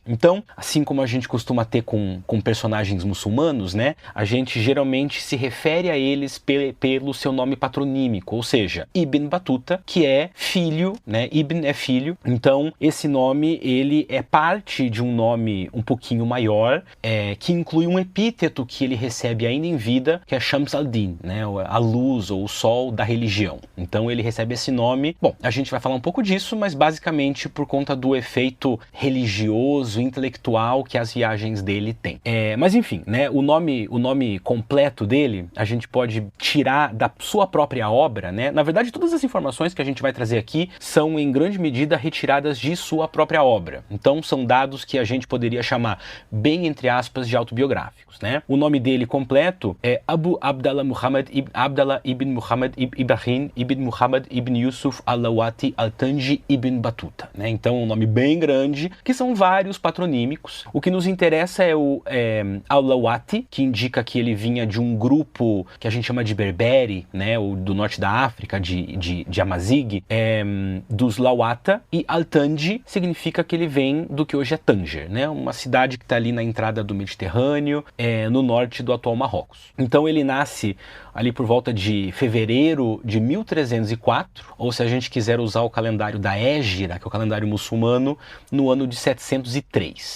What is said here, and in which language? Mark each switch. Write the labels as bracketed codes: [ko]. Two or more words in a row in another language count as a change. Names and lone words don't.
[pt] Então, assim como a gente costuma ter com personagens muçulmanos, né, a gente geralmente se refere a eles pelo seu nome patronímico, ou seja, Ibn Battuta, que é filho, né, Ibn é filho, então esse nome, ele é parte de um nome um pouquinho maior, que inclui um epíteto que ele recebe ainda em vida, que é Shams al-Din, né, a luz ou o sol da religião. Então ele recebe esse nome, bom, a gente vai falar um pouco disso, mas basicamente por conta do efeito religioso, intelectual que as viagens dele têm. Mas enfim, né, o nome completo dele, a gente pode tirar da sua própria obra, né? Na verdade, todas as informações que a gente vai trazer aqui são em grande medida retiradas de sua própria obra. Então são dados que a gente poderia chamar, bem entre aspas, de autobiográficos, né? O nome dele completo é Abu Abdallah Muhammad ibn Abdallah ibn Muhammad ibn Ibrahim ibn Muhammad ibn Yusuf al-Lawati al-Tanji ibn Battuta, né? Então um nome bem grande, que são vários patronímicos. O que nos interessa é o al-Lawati, que indica que ele vinha de um grupo que a gente chama de Berbere, né? Ou do norte da África, de Amazigh, dos Lawata, e al-Tanji significa que ele vem do que hoje é Tanger, né? Uma cidade que está ali na entrada do Mediterrâneo, no norte do atual Marrocos. Então ele nasce ali por volta de fevereiro de 1304, ou se a gente quiser usar o calendário da Hégira, que é o calendário muçulmano, no ano de 703.